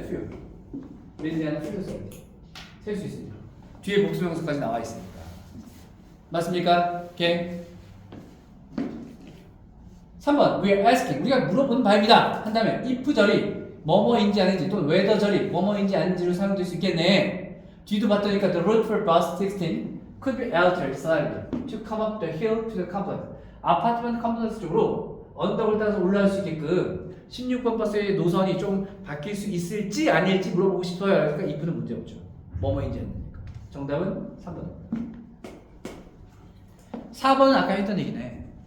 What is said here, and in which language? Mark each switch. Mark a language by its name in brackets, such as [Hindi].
[Korean] few lead에 하는 few를 써야 돼. 셀 수 있으니까 뒤에 복수명사까지 나와 있으니까. 맞습니까? 오케이. 3번 [English] we are asking, [Korean] 우리가 물어보는 바입니다 한 다음에 if 절이 뭐뭐인지 아닌지 또는 whether 절이 뭐뭐인지 아닌지로 사용될 수 있겠네. 뒤도 봤더니까 [English] the route for bus 16 could be altered slightly to come up the hill to the complex. [Korean] 아파트먼트 컴플렉스 쪽으로 언덕을 따라서 올라갈 수 있게끔 16번 버스의 노선이 좀 바뀔 수 있을지 아닐지 물어보고 싶어요. 그러니까 if는 문제 없죠. 뭐뭐인지 아닙니까? 정답은 3번. 4번은 아까 했던 얘기네.